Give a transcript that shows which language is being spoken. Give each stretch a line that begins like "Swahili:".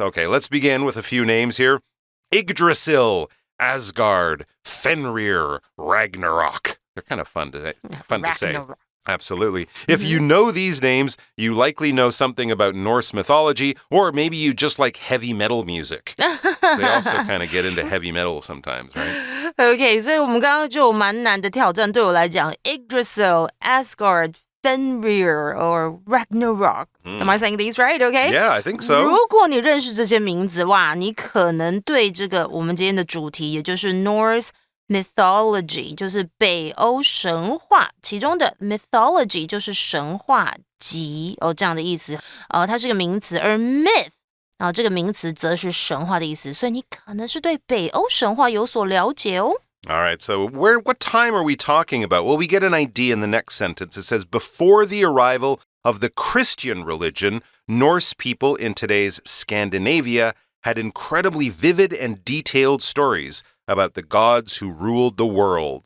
English: Okay, let's begin with a few names here. Yggdrasil, Asgard, Fenrir, Ragnarok. They're kind of fun to say. Absolutely. If you know these names, you likely know something about Norse mythology, or maybe you just like heavy metal music. So they also kind of get into heavy metal sometimes, right?
Chinese: Okay, 所以我们刚刚就有蛮难的挑战，对我来讲 Yggdrasil, Asgard, Fenrir, or Ragnarok.
English: Am I saying these right? Okay? Yeah, I think so.
Chinese: 如果你认识这些名字，哇，你可能对这个我们今天的主题，也就是 Norse mythology 就是北欧神话，其中的 mythology 就是神话集这样的意思，它是个名词，而 myth 这个名词则是神话的意思，所以你可能是对北欧神话有所了解哦。
English: All right, so what time are we talking about? Well, we get an idea in the next sentence. It says, before the arrival of the Christian religion, Norse people in today's Scandinavia had incredibly vivid and detailed stories about the gods who ruled the world.